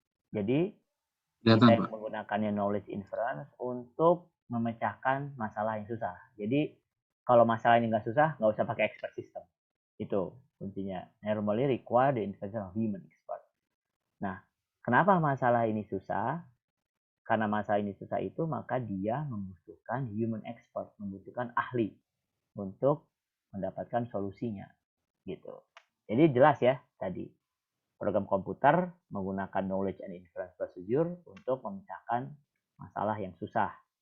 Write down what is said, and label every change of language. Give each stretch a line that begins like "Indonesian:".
Indonesian: Jadi kita menggunakannya knowledge inference untuk memecahkan masalah yang susah. Jadi kalau masalah ini nggak susah, nggak usah pakai expert system. Itu kuncinya.
English: Normally require the intervention of human expert.
Indonesian: Nah, kenapa masalah ini susah? Karena masalah ini susah itu, maka dia membutuhkan human expert, membutuhkan ahli untuk mendapatkan solusinya. Gitu. Jadi jelas ya tadi. Program komputer menggunakan
English: knowledge and inference procedure
Indonesian: untuk memecahkan masalah yang susah.